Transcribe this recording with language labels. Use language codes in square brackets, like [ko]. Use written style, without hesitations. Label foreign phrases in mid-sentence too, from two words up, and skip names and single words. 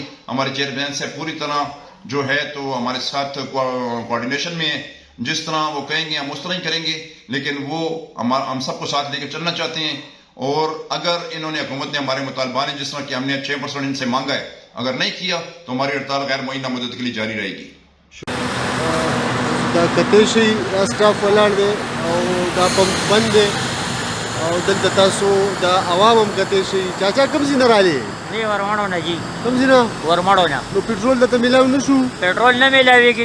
[ur] ہمارے چیئرمین سے پوری طرح جو ہے تو ہمارے ساتھ کوارڈینیشن میں ہے. جس طرح وہ کہیں گے ہم اس طرح ہی کریں گے لیکن وہ ہم سب کو ساتھ لے کے چلنا چاہتے ہیں. اور اگر انہوں نے حکومت نے ہمارے مطالبات جس طرح کہ ہم نے 6% ان سے مانگا ہے اگر نہیں کیا تو ہماری ہڑتال غیر معینہ مدت کے لیے جاری رہے گی. [ps] دا کتای شي اسټاف ولاړ دی او دا پمپ بند دی او دلته تاسو دا عوام هم کتای شي. چاچا کوم ځای نه رالې؟ دی ورمړو نه جي. کوم ځای نه؟ ورمړو نه. نو پټرول درته میلاو نه شو؟ پټرول نه میلاوېږي.